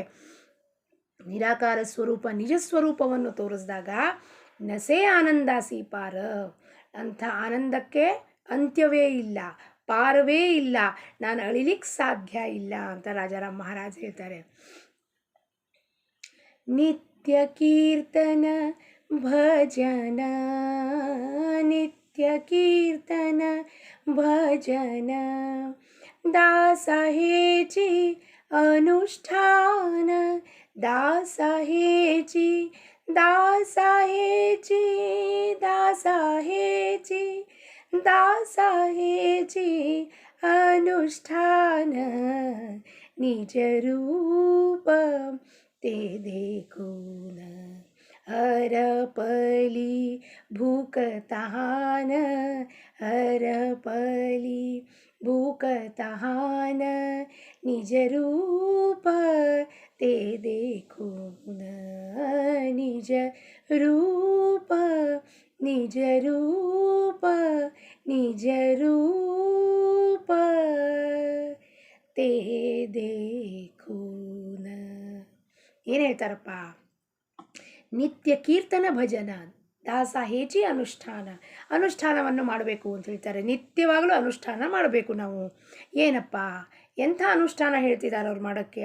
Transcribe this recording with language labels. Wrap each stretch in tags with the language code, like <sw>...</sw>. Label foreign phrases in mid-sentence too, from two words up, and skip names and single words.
<kn>ನಿರಾಕಾರ ಸ್ವರೂಪ ನಿಜ ಸ್ವರೂಪವನ್ನು ತೋರಿಸಿದಾಗ ನಸೆ ಆನಂದಾಸಿ ಪಾರ, ಅಂಥ ಆನಂದಕ್ಕೆ ಅಂತ್ಯವೇ ಇಲ್ಲ, ಪಾರವೇ ಇಲ್ಲ, ನಾನು ಅಳಿಲಿಕ್ಕೆ ಸಾಧ್ಯ ಇಲ್ಲ ಅಂತ ರಾಜಾರಾಮ್ ಮಹಾರಾಜ್ ಹೇಳ್ತಾರೆ. ನಿತ್ಯ ಕೀರ್ತನ ಭಜನ, ನಿತ್ಯ</kn> <mr>नित्य कीर्तन भजन दास हेची अनुष्ठान दास हेची दास हेची दास हेची दास हेची अनुष्ठान निज रूप ते देखून हरपली भूक तहान हरपली भूक तहान निज रूप ते देखून निज रूप निज रूप निज रूप ते देखून</mr> <kn>ಏನು ಹೇಳ್ತಾರಪ್ಪ? ನಿತ್ಯ ಕೀರ್ತನ ಭಜನ ದಾಸ ಹೇಚಿ ಅನುಷ್ಠಾನವನ್ನು ಮಾಡಬೇಕು ಅಂತ ಹೇಳ್ತಾರೆ. ನಿತ್ಯವಾಗಲೂ ಅನುಷ್ಠಾನ ಮಾಡಬೇಕು ನಾವು. ಏನಪ್ಪ ಎಂಥ ಅನುಷ್ಠಾನ ಹೇಳ್ತಿದ್ದಾರೆ ಅವ್ರು ಮಾಡೋಕ್ಕೆ?</kn>